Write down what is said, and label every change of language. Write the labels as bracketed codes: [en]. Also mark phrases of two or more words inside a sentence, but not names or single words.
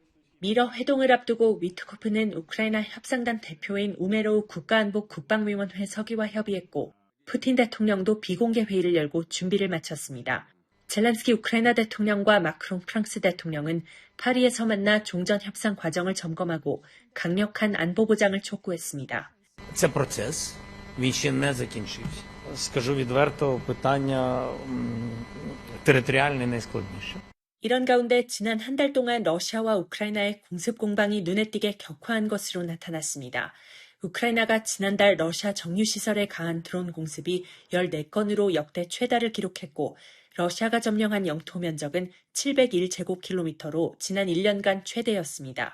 [ko] 미러 회동을 앞두고 위트코프는 우크라이나 협상단 대표인 우메로우 국가안보 국방위원회 서기와 협의했고 푸틴 대통령도 비공개 회의를 열고 준비를 마쳤습니다. 젤렌스키 우크라이나 대통령과 마크롱 프랑스 대통령은 파리에서 만나 종전 협상 과정을 점검하고 강력한 안보 보장을 촉구했습니다. [uk] Це процес, він ще не закінчився. Скажу відверто, питання територіальне найскладніше. [ko] 이런 가운데 지난 한 달 동안 러시아와 우크라이나의 공습 공방이 눈에 띄게 격화한 것으로 나타났습니다. 우크라이나가 지난달 러시아 정유시설에 가한 드론 공습이 14건으로 역대 최다를 기록했고 러시아가 점령한 영토 면적은 701제곱킬로미터로 지난 1년간 최대였습니다.